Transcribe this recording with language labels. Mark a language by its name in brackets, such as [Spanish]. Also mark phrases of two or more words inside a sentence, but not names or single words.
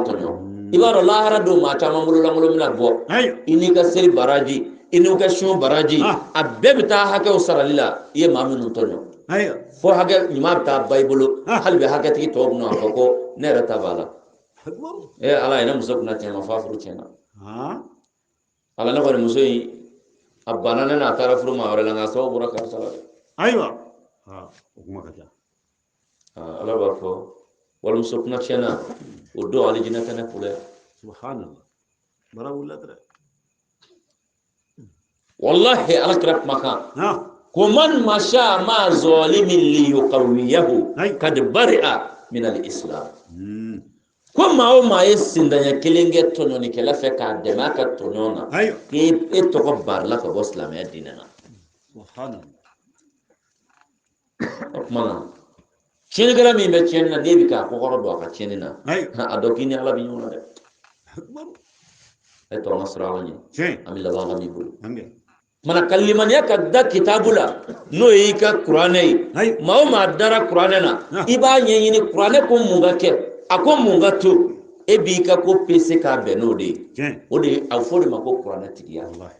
[Bambara] tɔɲɔ i b'a dɔn lahara don maa caman bololankolon bɛna bɔ i n'i ka seli baraji i n'u ka sun baraji a bɛɛ bɛ taa hakɛw sarali la i ye maa minnu tɔɲɔ fo hakɛ ɲuman bɛ taa ba i bolo hali bɛ hakɛtigi tɔw bɛna a fɔ ko ne yɛrɛ ta b'a la ala ye ne muso kunna tiɲɛ ma f'a furu tiɲɛna ala ne kɔni muso in a banna ne n'a taara furu maa wɛrɛ la nka sababu bɔra karisa la dɛ ayiwa o kuma ka ca ala b'a fɔ walimuso kunna tiɲɛna o don ale jinɛ tɛ ne kule subhanallah bara wulila dɛ wallahi ala kira kumakan ko [Arabic] من مشى مع ظالم ليقويه فقد برئ من الإسلام [Bambara] ko maa o maa ye sindanya kelen kɛ tɔɲɔnikɛla fɛ k'a dɛmɛ a ka tɔɲɔ na e tɔgɔ barila ka bɔ silamɛya diinɛ na o tuma na tiɲɛnikɛla min bɛ tiɲɛni na n'e bɛ k'a kɔkɔrɔ don a ka tiɲɛni na a dɔn k'i ni ala bɛ ɲɔgɔn na dɛ e tɔgɔ ma sɔrɔ ala ɲɛ an bɛ laban ala b'i bolo mana kalimaniya ka da kitabu la n'o y'i ka kuranɛ ye maa o maa dara kuranɛ na i b'a ɲɛɲini kuranɛ ko mun ka kɛ a ko mun ka to e b'i ka ko pese k'a bɛn n'o de ye o de a fɔ de ma ko kuranɛ tigiya